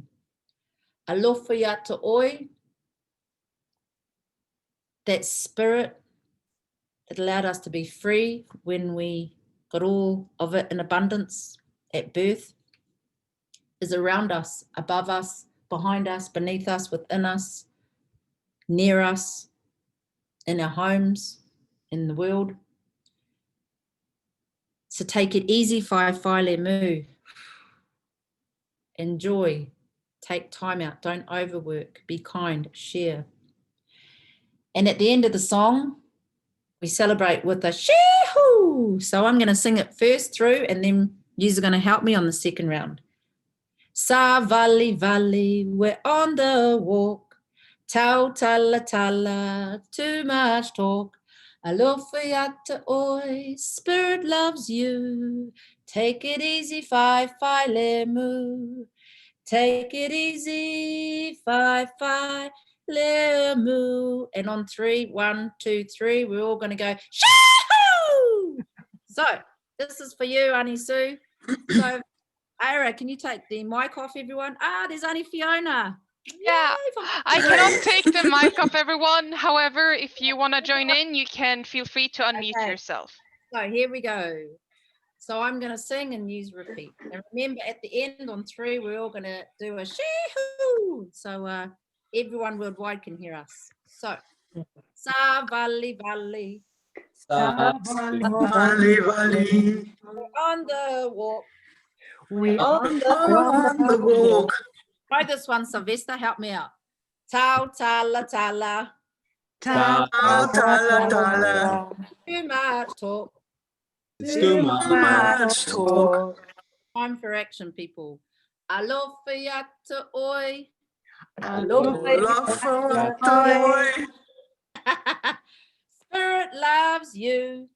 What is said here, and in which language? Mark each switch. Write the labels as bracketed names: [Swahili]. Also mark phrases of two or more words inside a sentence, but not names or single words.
[Samoan] Alofa yata oi, [English] that spirit that allowed us to be free when we got all of it in abundance at birth, is around us, above us, behind us, beneath us, within us, near us, in our homes, in the world. So take it easy, [Samoan] whai le mu. [English] Enjoy, take time out, don't overwork, be kind, share. And at the end of the song, we celebrate with a shee-hoo. So I'm going to sing it first through, and then you're going to help me on the second round. [Samoan] Sa vali vali, [English] we're on the walk. [Samoan] Tau tala tala, [English] too much talk. [Samoan] Alofa yata oi, [English] spirit loves you. Take it easy, [Samoan] whai le mu. [English] Take it easy, [Samoan] whai le mu. [English] And on 3, 1, 2, 3, we're all going to go, shoo! So this is for you, Aunty Sue. So Aira, can you take the mic off, everyone? There's only Fiona. Yeah, Yay, I cannot take the mic off, everyone. However, if you want to join in, you can feel free to unmute Okay. yourself. So here we go. So I'm going to sing and use repeat. And remember, at the end on 3, we're all going to do a shee-hoo. So everyone worldwide can hear us. So, [Samoan] sa vali vali, [English] Valley, valley, on the walk. We On the on the walk. Try this one, Sylvester, help me out. [Samoan] Tau tala tala, Ta- Tala, tala, [English] too much talk. it's too much talk. Time for action, people. [Samoan] Alofa yata oi. [English] Love for a toy. Spirit loves you.